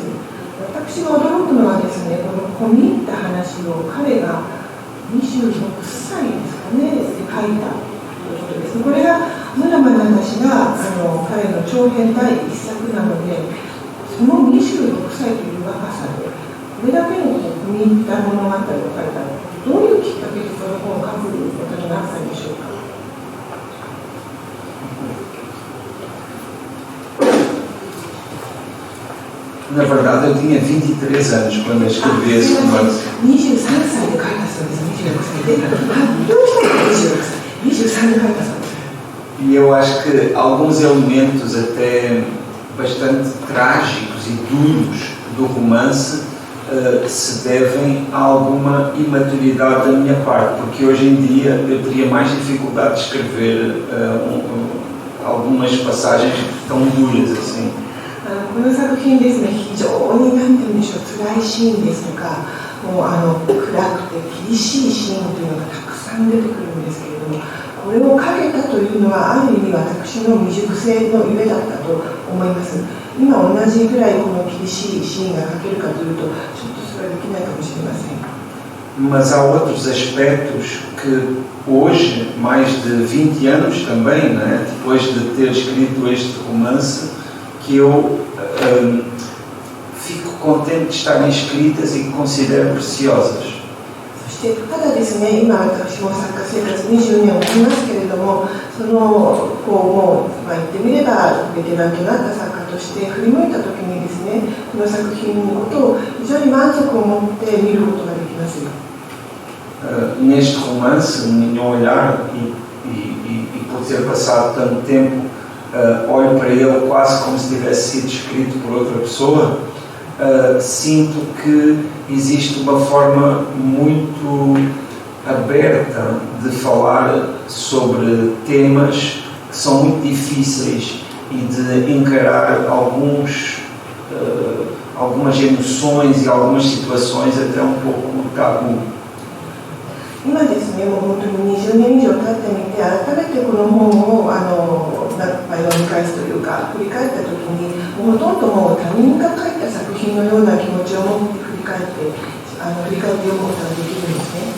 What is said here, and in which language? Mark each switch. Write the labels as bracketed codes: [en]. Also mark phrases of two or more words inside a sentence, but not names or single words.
[ja] 私が驚くのはですね、この込み入った話を彼が26歳ですかね、で書いたということです。これが村間正が彼の長編第一作なので、その26歳という若さでこれだけの込み入った物語を書いたの、どういうきっかけでこの本を書くことになったんでしょうか。 [pt] Na verdade, eu tinha 23 anos quando eu escrevi esse romance. [ja] 23 歳で書いたそうです。26歳で発表したのが26歳で書いたそうです。 [pt] E eu acho que alguns elementos até bastante trágicos e duros do romance se devem a alguma imaturidade da minha parte, porque hoje em dia eu teria mais dificuldade de escrever algumas passagens tão duras assim. [ja] この作品ですね、非常に何て言うんでしょう、辛いシーンですとか、もう暗くて厳しいシーンというのがたくさん出てくるんですけれども、これを書けたというのはある意味私の未熟性のゆえだったと思います。今同じぐらいこの厳しいシーンが書けるかというと、ちょっとそれはできないかもしれません。 [pt] Mas há outros aspectos que hoje, mais de 20 anos também, né, depois de ter escrito este romance, que eu fico contente de estarem escritas e que considero preciosas. [ja] そしてただですね、今私も作家生活20年を終えますけれども、そのもう、言ってみればベテランとなった作家として振り向いた時にですね、この作品のことを非常に満足を持って見ることができます。 [pt] Neste romance, no meu olhar e por ter passado tanto tempo, olho para ele quase como se tivesse sido escrito por outra pessoa. Sinto que existe uma forma muito aberta de falar sobre temas que são muito difíceis e de encarar algumas emoções e algumas situações até um pouco tabu. [ja] 今ですね、もう本当に20年以上経ってみて、改めてこの本を読み返すというか振り返った時に、ほとんどもう他人が書いた作品のような気持ちを持って振り返って読むことができるんですね。